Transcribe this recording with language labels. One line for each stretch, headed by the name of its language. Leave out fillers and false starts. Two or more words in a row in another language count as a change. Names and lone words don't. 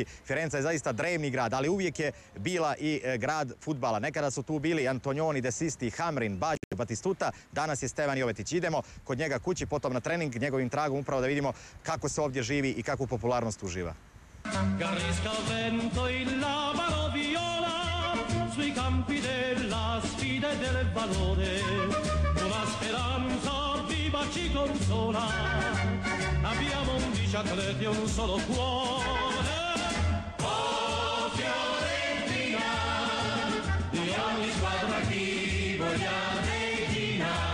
Bosnian: Firenca je zaista drevni grad, ali uvijek je bila i grad fudbala. Nekada su tu bili Antonioni, De Sisti, Hamrin, Baggio, Batistuta, danas je Stevan Jovetić. Idemo kod njega kući, potom na trening, njegovim tragom upravo da vidimo kako se ovdje živi i kakvu popularnost uživa.
Italian: Garrisca il vento il labaro viola sui campi della sfida e del valore, una speranza viva ci consola, abbiamo 11 atleti e un solo cuore. Oh Fiorentina, di ogni squadra chi voglia regina.